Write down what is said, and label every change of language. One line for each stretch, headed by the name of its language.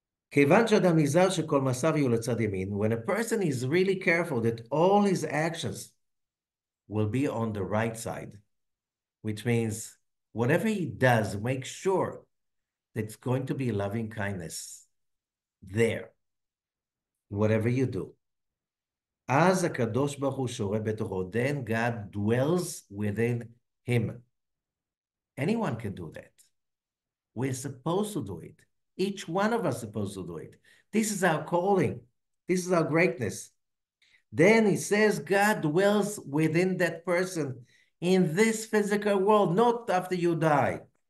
Hebrew: כיוון שאדם נזהר שכל מעשיו יהיו לצד ימין,
English: when a person is really careful that all his actions will be on the right side, which means whatever he does, make sure that it's going to be loving kindness there, whatever you do.
Hebrew: אז הקדוש ברוך הוא שורה בתוכו,
English: then God dwells within him. Anyone can do that. We're supposed to do it. Each one of us is supposed to do it. This is our calling. This is our greatness. Then he says God dwells within that person in this physical world, not after you die.